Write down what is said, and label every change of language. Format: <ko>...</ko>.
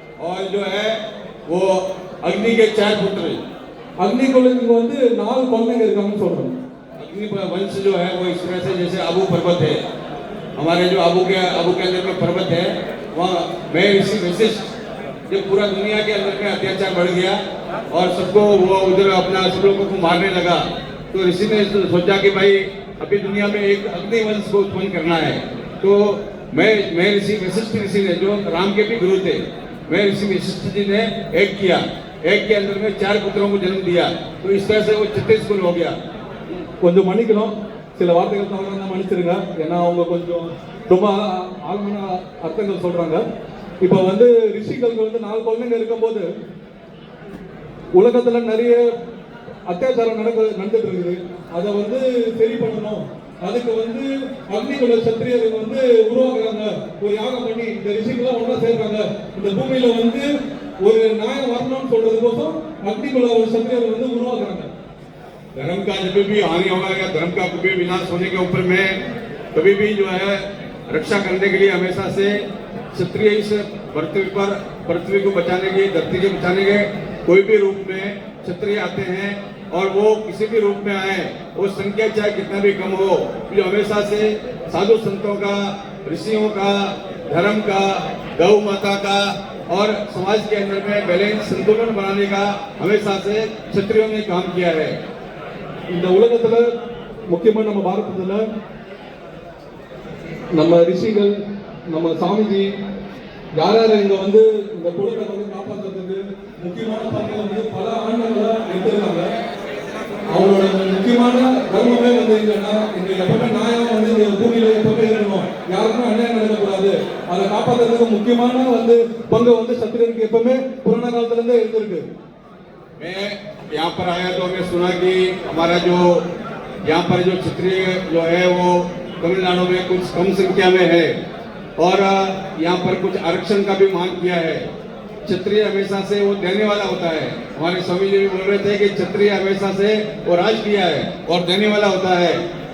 <hi>और जो है वो अग्नि के 4 पुत्र, अग्नि कुलंग</hi> <ta>வந்து 4 குழந்தைங்க இருக்காங்கன்னு சொல்றாங்க.</ta> <hi>अग्नि वंश जो है वो इस तरह से जैसे आबू पर्वत है, हमारे जो आबू के अंदर में पर्वत है, वहाँ मैं ऋषि वशिष्ठ, जब पूरा दुनिया के अंदर में अत्याचार बढ़ गया और सबको वो उधर अपना सब लोगों को मारने लगा, तो ऋषि ने सोचा कि भाई अभी दुनिया में एक अग्नि वंश को उत्पन्न करना है। तो मैं ऋषि वशिष्ठ ऋषि ने, जो राम के भी गुरु थे, मैं ऋषि वशिष्ठ जी ने एक के अंदर में 4 पुत्रों को जन्म दिया। तो इस तरह से वो 36 कुल हो गया।</hi> <ta>கொஞ்சம் மன்னிக்கணும், சில வார்த்தைகள் தவறாக மன்னிச்சிருங்க, ஏன்னா அவங்க கொஞ்சம் ரொம்ப ஆழ்மான அர்த்தங்கள் சொல்றாங்க. இப்ப வந்து ரிஷிகளுக்கு வந்து 4 குழந்தைங்க இருக்கும்போது உலகத்துல நிறைய அத்தியாச்சாரம் நடந்துட்டு இருக்குது. அதை வந்து சரி பண்ணணும், அதுக்கு வந்து அக்னிகுல சத்திரியர்கள் வந்து உருவாக்குறாங்க, ஒரு யாகம் பண்ணி இந்த ரிஷிகளை ஒன்றா சேர்றாங்க, இந்த பூமியில வந்து ஒரு நியாயம் வரணும்னு சொல்றதுக்கோசம் அக்னிகுல ஒரு சத்திரியர்கள் வந்து உருவாக்குறாங்க.</ta> <hi>धर्म का जब भी हानि होगा या धर्म का कभी विनाश होने के ऊपर में कभी भी जो है रक्षा करने के लिए हमेशा से क्षत्रिय इस पृथ्वी को बचाने के, धरती को बचाने के कोई भी रूप में क्षत्रिय आते हैं। और वो किसी भी रूप में आए, वो संख्या चाहे कितना भी कम हो, जो हमेशा से साधु संतों का, ऋषियों का, धर्म का, गौ माता का और समाज के अंदर में बैलेंस संतुलन बनाने का हमेशा से क्षत्रियों ने काम किया है।</hi> <ta>இந்த உலகத்துல முக்கியமா நம்ம பாரதத்துல நம்ம ரிஷிகள், நம்ம சாமிஜி, யார் யார் இங்க வந்து இந்த குலத்தை வந்து காப்பாற்றுறதுக்கு முக்கியமான பணிகளை வந்து பல ஆண்டுகளா எடுத்திருக்காங்க. அவங்களோட முக்கியமான தர்மமே வந்து இல்லைன்னா இங்க எப்பவுமே நியாயம் வந்து இந்த பூமியில எப்பவுமே இருக்கணும், யாருக்குமே அநியாயம் நடக்கக்கூடாது, அதை காப்பாற்றுறதுக்கு முக்கியமான வந்து பங்கு வந்து சத்திரியருக்கு எப்பவுமே புராண காலத்துல இருந்தே இருந்திருக்கு.</ta> <hi>मैं यहाँ पर आया तो मैं सुना कि हमारा जो यहाँ पर जो क्षत्रिय जो है वो तमिलनाडु में कुछ कम संख्या में है और यहाँ पर कुछ आरक्षण का भी मांग किया है। क्षत्रिय हमेशा से वो देने वाला होता है। हमारे स्वामी जी भी बोल रहे थे कि क्षत्रिय हमेशा से वो राज किया है और देने वाला होता है।</hi>